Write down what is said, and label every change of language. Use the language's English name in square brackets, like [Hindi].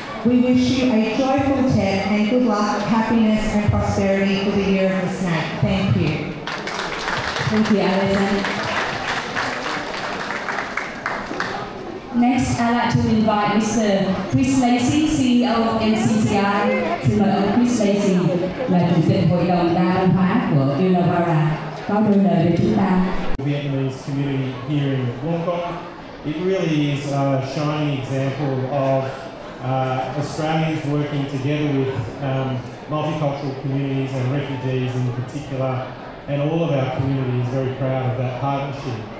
[English] We wish you a joyful Tet and good luck, happiness and prosperity for the Year of the Snake. Thank you. Thank you, Alison. Next, I'd like to invite Mr. Chris Lacey, CEO of NCCI. [Vietnamese] Xin mời ông Chris Lacey, là Chủ tịch Hội đồng Đa văn hóa của Illawarra, có đôi lời với chúng ta. [English] Vietnamese community here in Wollongong. It really is a shining example of Australians working together with multicultural communities and refugees in particular, and all of our community is very proud of that partnership.